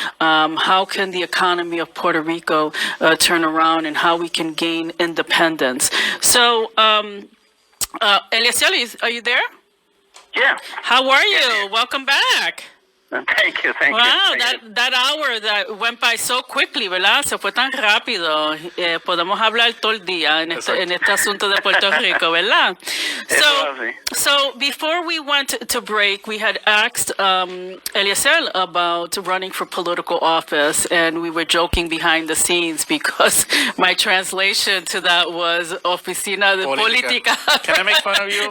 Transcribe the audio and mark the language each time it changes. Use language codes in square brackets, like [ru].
[en] How can the economy of Puerto Rico turn around and how we can gain independence. So, Eliezer, are you there? Yeah. How are you? Welcome back. Thank you. Wow, that hour that went by so quickly, [es] ¿verdad? Se fue tan rápido. Podemos hablar todo el día en este asunto de Puerto Rico, ¿verdad? [en] So before we went to break, we had asked Eliezer about running for political office, and we were joking behind the scenes because my translation to that was Oficina de Política. Can I make fun of you?